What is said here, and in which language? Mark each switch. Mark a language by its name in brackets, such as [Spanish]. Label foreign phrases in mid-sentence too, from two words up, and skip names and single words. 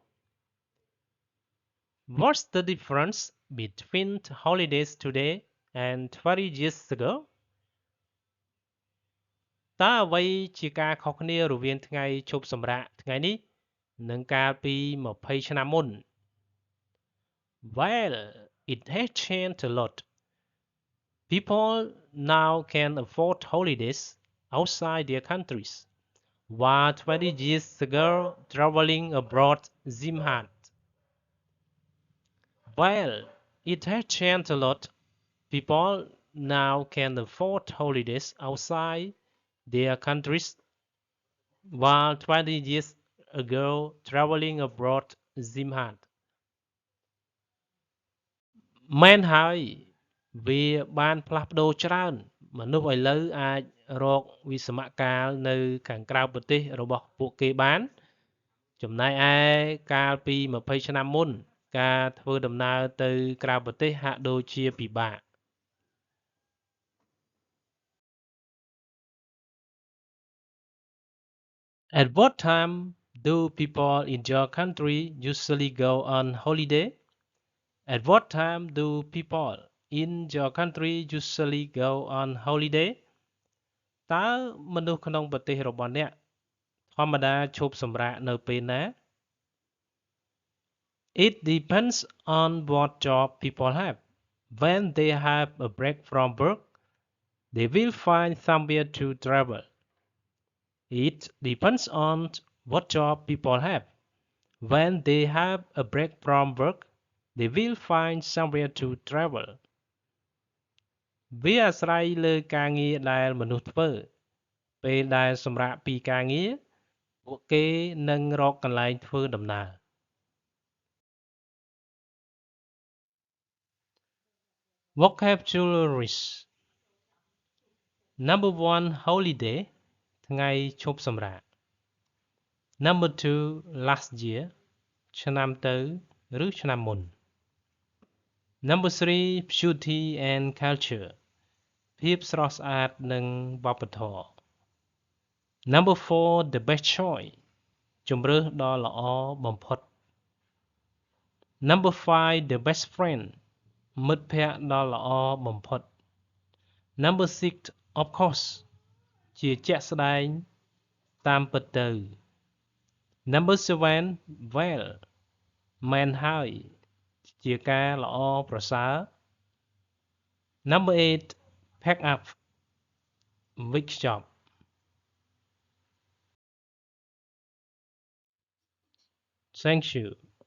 [English] What's the difference between holidays today and 20 years ago? [Khmer] តើអ្វីជាការខុសគ្នារវាងថ្ងៃឈប់សម្រាកថ្ងៃនេះនិងកាលពី20ឆ្នាំមុន [English] Well, it has changed a lot. People now can afford holidays outside their countries, while 20 years ago traveling abroad seemed hard. Well, it has changed a lot. People now can afford holidays outside their countries, while 20 years ago traveling abroad seemed hard. [Khmer] មែនហើយវាបានផ្លាស់ប្ដូរច្រើនមនុស្សឥឡូវអាចរកវិ ស្សមការនៅខាងក្រៅប្រទេសរបស់ពួកគេបានចំណែកឯកាលពី20ឆ្នាំមុនការធ្វើដំណើរទៅក្រៅប្រទេសហាក់ដូចជាពិបាក [English] At what time do people in your country usually go on holiday? At what time do people in your country usually go on holiday? [Khmer] តើមនុស្សក្នុងប្រទេសរបស់អ្នកធម្មតាឈប់សម្រាកនៅពេលណា [English] It depends on what job people have. When they have a break from work, they will find somewhere to travel. It depends on what job people have. When they have a break from work, they will find somewhere to travel. [Khmer] វាអាស្រ័យលើការងារដែលមនុស្សធ្វើពេលដែលសម្រាកពីការងារពួកគេនឹងរកកន្លែងធ្វើដំណើរ Vocabularies [English] Number 1 holiday [Khmer] ថ្ងៃឈប់សម្រាក [English] Number 2 last year [Khmer] ឆ្នាំទៅឬឆ្នាំមុន [English] Number 3 beauty and culture [Khmer] ភាពស្រស់ស្អាតនិងវប្បធម៌ [English] Number 4 the best choice [Khmer] ជម្រើសដ៏ល្អបំផុត [English] Number 5 the best friend [Khmer] មិត្តភក្តិដ៏ល្អបំផុត [English] Number 6 of course [Khmer] ជាជាក់ស្ដែងតាមពិតទៅ [English] Number 7 well [Khmer] មែនហើយជាការល្អប្រសើរ [English] Number 8 pack up [Khmer] វេចខ្ចប់ [English] Thank you